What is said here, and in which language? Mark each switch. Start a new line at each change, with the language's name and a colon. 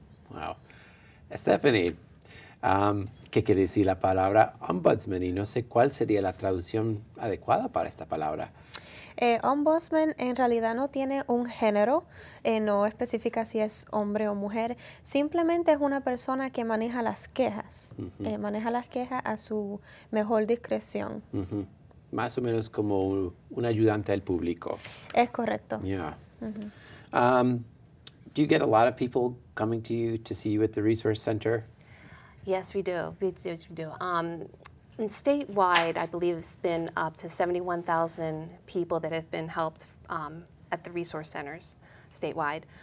English: Wow.
Spanish: Stephanie, ¿qué quiere decir la palabra ombudsman? Y no sé cuál sería la traducción adecuada para esta palabra. Ombudsman en realidad no tiene un género, no especifica si es hombre o mujer, simplemente es una persona que maneja las quejas, maneja las quejas a su mejor discreción. Más o menos como un ayudante del público. Es correcto.
English: Yeah. Do you get a lot of people coming to you to see you at the Resource Center? Yes, we do. Yes, we do. And statewide, I believe it's been up to 71,000 people that have been helped at the resource centers statewide.